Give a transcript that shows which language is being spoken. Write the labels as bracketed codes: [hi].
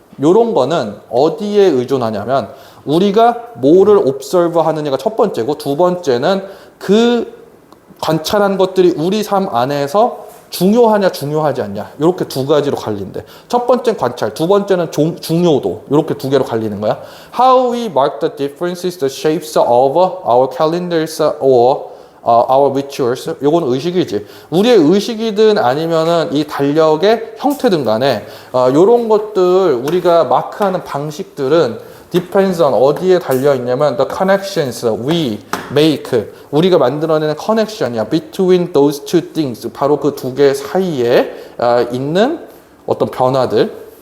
[ko] 요런 거는 어디에 의존하냐면 우리가 뭐를 observe 하느냐가 첫 번째고 두 번째는 그 관찰한 것들이 우리 삶 안에서 중요하냐 중요하지 않냐 이렇게 두 가지로 갈린대. 첫 번째는 관찰, 두 번째는 중요도 이렇게 두 개로 갈리는 거야. [en] How we mark the differences, the shapes of our calendars or our rituals. [ko] 요건 의식이지. 우리의 의식이든 아니면은 이 달력의 형태든 간에 요런 것들 우리가 마크하는 방식들은 [en] depends on [ko] 어디에 달려 있냐면 [en] the connections we make [ko] 우리가 만들어내는 connection이야 [en] between those two things [ko] 바로 그 두 개 사이에 있는 어떤 변화들.